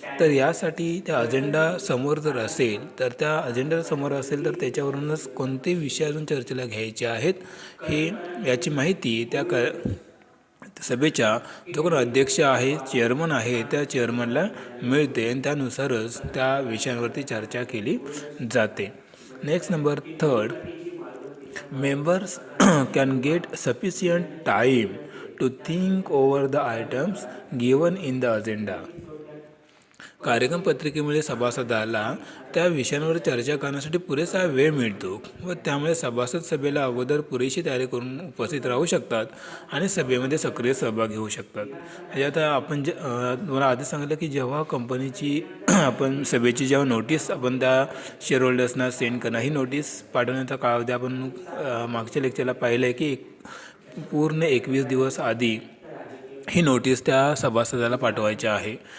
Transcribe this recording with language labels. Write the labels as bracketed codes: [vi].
[mr] तर यासाठी त्या अजेंडा समोर जर असेल तर त्या अजेंडा समोर असेल तर त्याच्यावरूनच कोणते विषय अजून चर्चेला घ्यायचे आहेत हे याची माहिती त्या सभेच्या जो कोण अध्यक्ष आहे चेअरमन आहे त्या चेअरमनला मिळते आणि त्यानुसारच त्या विषयांवरती चर्चा केली जाते. [en] Next number third, members can get sufficient time to think over the items given in the agenda. [mr] कार्यक्रम पत्रिकेमुळे सभासदाला त्या विषयांवर चर्चा करण्यासाठी पुरेसा वेळ मिळतो व त्यामुळे सभासद सभेला अगोदर पुरेशी तयारी करून उपस्थित राहू शकतात आणि सभेमध्ये सक्रिय सहभाग घेऊ शकतात. म्हणजे आता आपण तुम्हाला आधी सांगितलं की जेव्हा कंपनीची आपण सभेची जेव्हा नोटीस आपण त्या शेअर होल्डर्सना सेंड करणं, ही नोटीस पाठवण्याचा कालावधी आपण मागच्या लेक्चरला पाहिलं आहे की पूर्ण 21 दिवस आधी ही नोटीस त्या सभासदाला पाठवायची आहे.